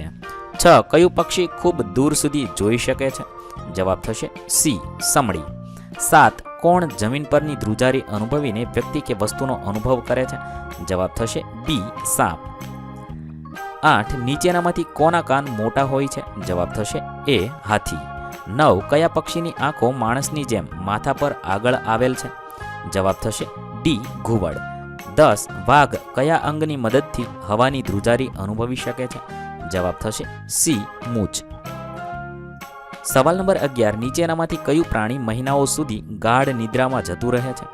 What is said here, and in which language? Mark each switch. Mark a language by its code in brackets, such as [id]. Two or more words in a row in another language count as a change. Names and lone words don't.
[gu] 6 કયું પક્ષી ખૂબ દૂર સુધી જોઈ શકે છે? જવાબ થશે સી સમડી। 7 કોણ જમીન પરની ધ્રુજારી અનુભવીને વ્યક્તિ કે વસ્તુનો અનુભવ કરે છે? જવાબ થશે બી સાંપ। 8 નીચેનામાંથી કોના કાન મોટા હોય છે? જવાબ થશે એ હાથી। 9 કયા પક્ષીની આંખો માણસની જેમ માથા પર આગળ આવેલ છે? જવાબ થશે ડી ઘુવડ। 10 વાઘ કયા અંગની મદદથી હવાની ધ્રુજારી અનુભવી શકે છે? જવાબ થશે સી મૂછ। સવાલ નંબર 11 નીચેનામાંથી કયું પ્રાણી મહીનાઓ સુધી ગાઢ નિદ્રામાં જતું રહે છે?